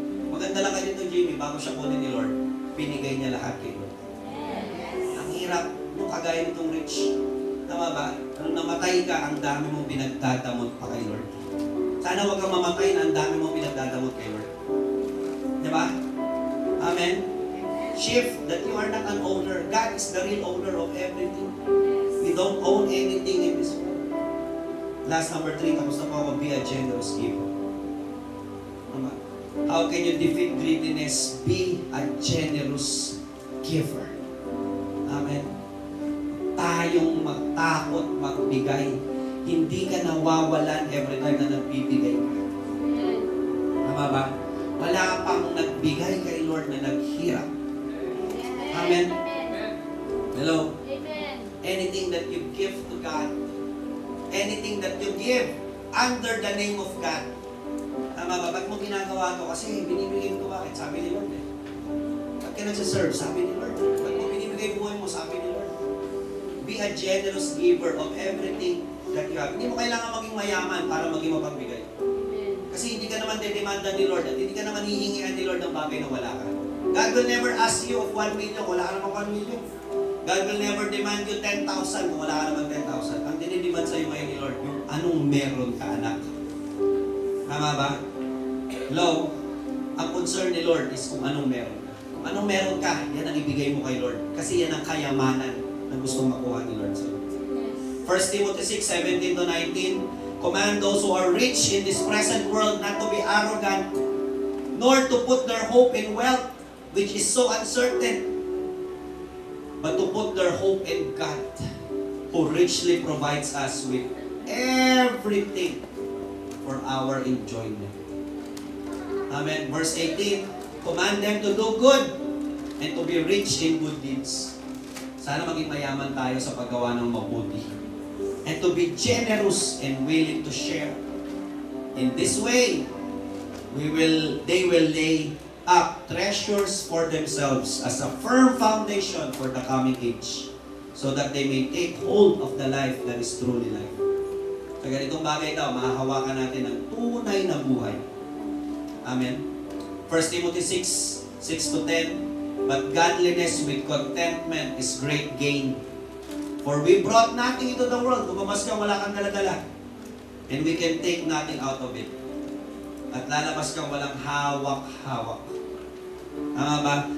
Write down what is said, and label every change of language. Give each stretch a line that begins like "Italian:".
Filipino: Maganda lang kayo dito, Jimmy, bago siya kunin ni Lord, pinigay niya lahat kay Lord. Ang hirap, nung kagaya nitong rich. Tama ba? Nung namatay ka, ang dami mong pinagdadamot pa kay Lord. Sana wag kang mamatay na ang dami mong pinagdadamot kay Lord. Diba? Amen?
English: Shift that you are not an owner. God is the real owner of everything. We don't own anything in this world. Last number 3,
Filipino: tapos na po ako,
English: be a generous giver. How can you defeat greediness? Be a generous giver. Amen.
Filipino: Tayong magtakot, magbigay. Hindi ka nawawalan
English: every time
Filipino: na nagbibigay ka. Tama ba? Wala pang nagbigay kay Lord na naghirap. Amen? Hello?
English: Anything that you give to God, anything that you give under the name of God,
Filipino: tama ba? Ba't mo ginagawa ito? Kasi binibigay mo ito, bakit? Sabi ni Lord eh. Ba't ka nagsaserve? Sabi ni Lord. Ba't mo binibigay buhay mo? Sabi ni Lord.
English: Be a generous giver of everything that you have.
Filipino: Hindi mo kailangan maging mayaman para maging mapagbigay. Kasi hindi ka naman dedemanda ni Lord at hindi ka naman hihingian ni Lord ng bagay na wala ka.
English: God will never ask you of 1 million.
Filipino: Wala ka naman 1 million.
English: God will never demand you
Filipino: 10,000 kung wala ka naman 10,000. Ang dinidemand sa'yo ngayon ni Lord, yung anong meron ka, anak. Tama ba? Hello? Ang concern ni Lord is kung anong meron ka. Kung anong meron ka, yan ang ibigay mo kay Lord. Kasi yan ang kayamanan na gustong makuha ni Lord sa'yo.
English: 1 Timothy 6:17-19, command those who are rich in this present world not to be arrogant, nor to put their hope in wealth, which is so uncertain, but to put their hope in God, who richly provides us with everything for our enjoyment. Amen. Verse 18, command them to do good and to be rich in good deeds.
Filipino: Sana maging mayaman tayo sa paggawa ng mabuti.
English: And to be generous and willing to share. In this way, they will lay up treasures for themselves as a firm foundation for the coming age, so that they may take hold of the life that is truly life.
Filipino: Sa ganitong bagay daw, mahahawakan natin ang tunay na buhay. Amen.
English: 1 Timothy 6:6-10, but godliness with contentment is great gain. For we brought nothing into the world.
Filipino: Lumabas ka, wala kang dala-dala.
English: And we can take nothing out of it.
Filipino: At lalabas kang walang hawak-hawak. Tama ba?